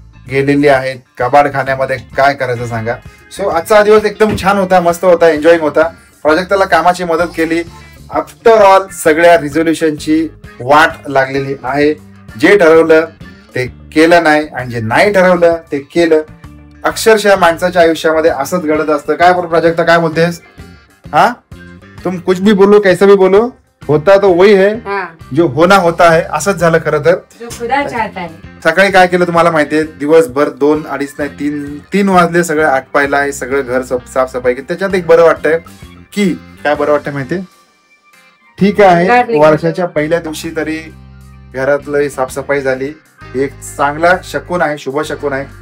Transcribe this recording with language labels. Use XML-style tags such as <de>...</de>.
<mr>गेलेली आहेत. कबाड खाण्यामध्ये काय करायचं सांगा. सो आजचा दिवस एकदम छान होता, मस्त होता, एन्जॉईंग होता. प्राजक्ताला कामाची मदत केली. आफ्टर ऑल सगळ्या रिझोल्युशनची वाट लागलेली आहे. जे ठरवलं ते केलं नाही आणि जे नाही ठरवलं ते केलं. अक्षरशः माणसाच्या आयुष्यामध्ये असंच घडत असतं. काय बोल प्राजक्ता, काय बोलतेस?</mr> <hi>हा, तुम कुछ भी बोलो, कैसा भी बोलो, होता तो वही है जो होना होता है.</hi> <mr>असंच झालं खरं तर.</mr> <hi>जो खुदा चाहता है.</hi> <mr>सकाळी काय केलं तुम्हाला माहितीये, दिवसभर 2, 2:30 नाही 3 वाजले सगळं आटपायला, हे सगळं घर साफसफाई केली. त्याच्यात एक बरं वाटतंय की काय बरं वाटतंय माहितीये, ठीक आहे वर्षाच्या पहिल्या दिवशी तरी घरातलं साफसफाई झाली, एक चांगला शकून आहे, शुभ शकून आहे.</mr>